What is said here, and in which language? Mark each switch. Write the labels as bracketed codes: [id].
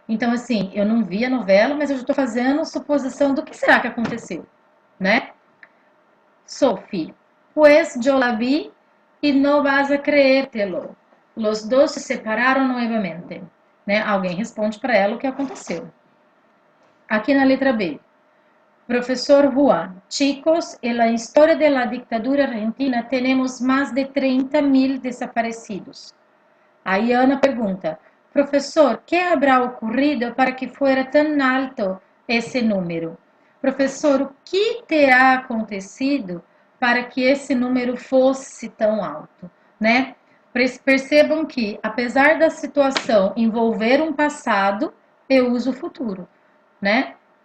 [pt] Então, assim, eu não vi a novela, mas eu já estou fazendo suposição do que será que aconteceu, né? [es] Sophie, pues yo la vi y no vas a creértelo. Los dos se separaram nuevamente. [pt] Né? Alguém responde para ela o que aconteceu. Aqui na letra B. [es] Profesor Juan, chicos, en la historia de la dictadura argentina tenemos más de 30.000 desaparecidos. [pt] Aí Ana pergunta, professor, [es] que habrá ocorrido para que fuera tão alto [pt] esse número? Professor, o que terá acontecido para que esse número fosse tão alto? Né? Percebam que, apesar da situação envolver um passado, eu uso o futuro, né?